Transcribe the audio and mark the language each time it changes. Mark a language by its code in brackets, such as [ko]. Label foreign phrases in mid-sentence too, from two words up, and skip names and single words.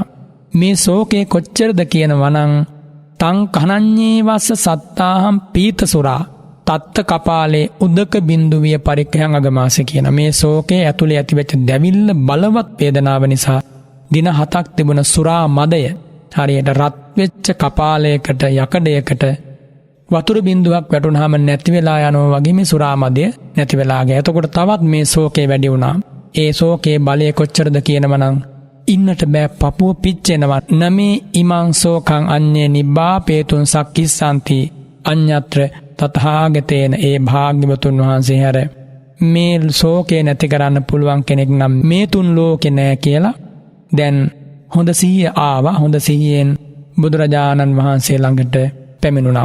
[si] මේ ශෝකේ කොච්චරද කියනවා නම් [pi] තං කනඤ්ඤේ වස්ස සත්තාහම් පීතසුරා තත්ත කපාලේ උදක බින්දුවිය පරික්ඛයන් අගමාසේ [si] කියන මේ ශෝකයේ ඇතුලේ ඇතිවෙච්ච දැවිල්ල බලවත් වේදනාව නිසා දින 7ක් තිබුණ සුරා මදය හරියට රත් වෙච්ච කපාලයකට යකඩයකට වතුර බින්දුවක් වැටුනහම නැති වෙලා යනවා වගේ මේ සුරා මදය නැති වෙලා ගියා. එතකොට තවත් මේ ශෝකේ වැඩි වුණා. ඒ ශෝකේ බලය කොච්චරද කියනවනම් ඉන්නට බෑ, පපුව පිච්චෙනවා. [pi] නමේ ඉමං සෝකං අඤ්ඤේ නිබ්බාපේතුං සක්කිස්සanti අඤ්ඤත්‍ර තථාගතේන. [si] ඒ භාග්‍යවතුන් වහන්සේ හැර මේ ශෝකේ නැති කරන්න පුළුවන් කෙනෙක් නම් මේ තුන් ලෝකේ නෑ කියලා දැන් හොඳ සිහිය ආවා. හොඳ සිහියෙන් බුදුරජාණන් වහන්සේ ළඟට පැමිණුණා.